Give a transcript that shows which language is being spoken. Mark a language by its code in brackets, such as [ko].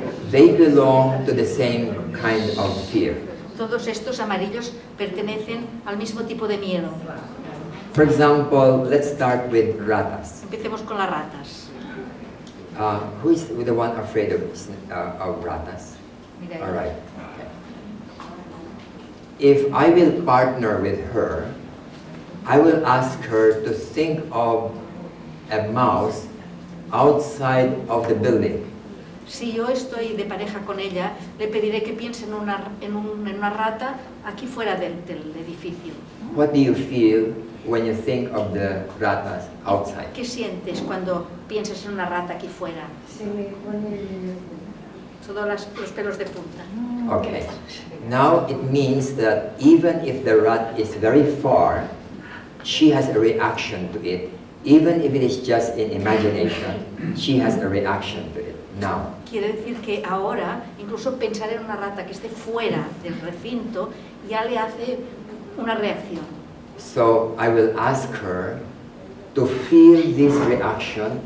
[en] They belong to the same kind of fear. [es] Todos estos amarillos pertenecen al mismo tipo de miedo. [en] For example, let's start with ratas. [es] Empecemos con las ratas. [en] Who is the one afraid of ratas? [es] Mira, [en] All right. If I will partner with her, I will ask her to think of a mouse outside of the building, [es] Si yo estoy de pareja con ella, le pediré que piense en una rata aquí fuera del edificio. [en] what do you feel when you think of the ratas outside? [es] ¿Qué sientes cuando piensas en una rata aquí fuera? Se me pone Todos los pelos de punta. [en] Okay. Now it means that even if the rat is very far, she has a reaction to it. Even if it is just in imagination, she has a reaction to it. Now, [es] Quiere decir que ahora, incluso pensar en una rata que esté fuera del recinto, ya le hace una reacción. [en] so I will ask her to feel this reaction.